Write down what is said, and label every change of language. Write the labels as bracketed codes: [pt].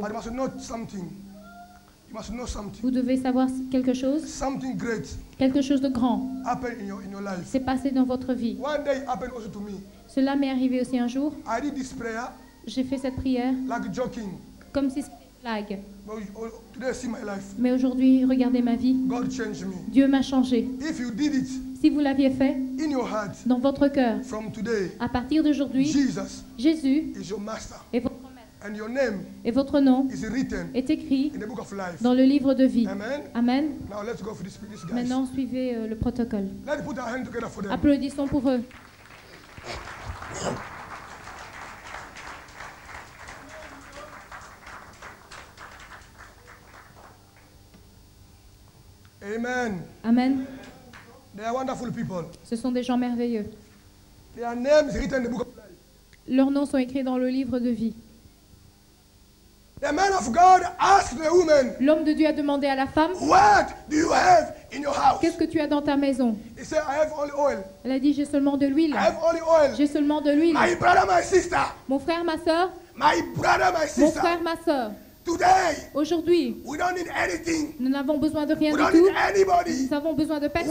[en] But you must know something. You must know something. [fr] Vous devez savoir quelque chose. [en] Something great [fr] Quelque chose de grand [en] happened in your life. [fr] s'est passé dans votre vie. [en] One day it happened also to me. [fr] Cela m'est arrivé aussi un jour. [en] I did this prayer [fr] J'ai fait cette prière [en] like joking. [fr] comme si c'était une blague. [en] But today see my life. [fr] Mais aujourd'hui, regardez ma vie. [en] God changed me. [fr] Dieu m'a changé. [en] If you did it [fr] Si vous l'aviez fait [en] in your heart, [fr] dans votre cœur, [en] from today, [fr] à partir d'aujourd'hui, [en] Jesus [fr] Jésus [en] is your master. [fr] est votre maître. [en] And your name [fr] Et votre nom [en] is written [fr] est écrit [en] in the book of life. [fr] dans le livre de vie. [en] Amen. [fr] Amen. [en] Now let's go for this guys. [fr] Maintenant, suivez le protocole. [en] Let's put our hands together for them. [fr] Applaudissons pour eux. [en] Amen. [fr] Amen. [en] They are wonderful people. [fr] Ce sont des gens merveilleux. [en] Their name is written in the book of life. [fr] Leurs noms sont écrits dans le livre de vie. [en] The man of God asked the woman, [fr] L'homme de Dieu a demandé à la femme, [en] what do you have in your house? [fr] qu'est-ce que tu as dans ta maison? [en] He said, I have only oil. [fr] Elle a dit, j'ai seulement de l'huile. [en] I have only oil. [fr] J'ai seulement de l'huile. [en] My brother, my sister. [fr] Mon frère, ma soeur, [en] My brother, my [fr] mon [en] sister. [fr] frère, ma soeur, [en] Today, [fr] aujourd'hui, [en] we don't need anything. [fr] nous n'avons besoin de rien [en] We [fr] du [en] don't [fr] tout. [en] need anybody. [fr] Nous avons besoin de personne.